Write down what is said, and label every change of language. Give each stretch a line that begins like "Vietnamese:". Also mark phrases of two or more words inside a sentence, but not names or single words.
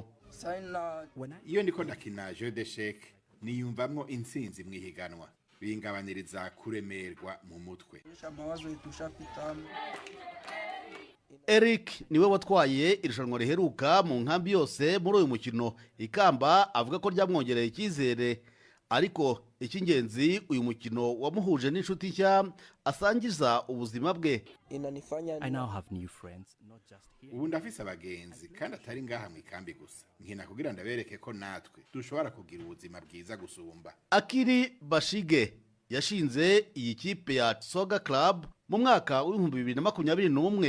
Rundi: Iyo ndiko ndakina
French: jeu d'échecs
Rundi: niyumvamwo intsinzi mwihiganwa, bingabaniriza kuremerwa mu mutwe.
Kinyarwanda: Eric niwe watwaye irushanwa riheruka mu nkambi yose muri uyu mukino. Ikamba avuga ko ryamwongereye icyizere, ariko icy'ingenzi uyu mukino wamuhuje n'inshuti nshya asangiza ubuzima bwe.
Rundi: Ubu ndafise abagenzi kandi atari ngaha mu ikambi gusa, nkina kugira ndabereke ko natwe dushobora kugira ubuzima bwiza gusumba.
Kinyarwanda: Akiri Bashige yashinze iyi kipe ya Soga Club mu mwaka wa 2021.